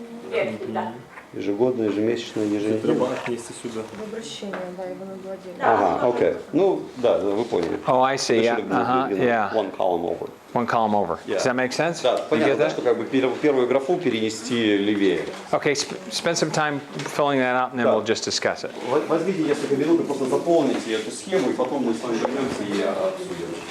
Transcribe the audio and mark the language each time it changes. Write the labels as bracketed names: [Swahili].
[Russian] Верхний, да. Ежегодно, ежемесячно, еженедельно. Вместе сюда. Обращение, да, его надо отдельно. Ага, окей. Ну, да, вы поняли. [English] Oh, I see. It Yeah. should have been, Yeah. one column over. One column over. Does that make sense? [Russian] Да, [English] You [Russian] понятно, [English] get [Russian] да, [English] that? [Russian] что как бы первую графу перенести левее. [English] Okay, spend some time filling that out and then [Russian] Да. [English] we'll just discuss it. [Russian] Возьмите несколько минут и просто заполните эту схему, и потом мы с вами вернемся и обсудим.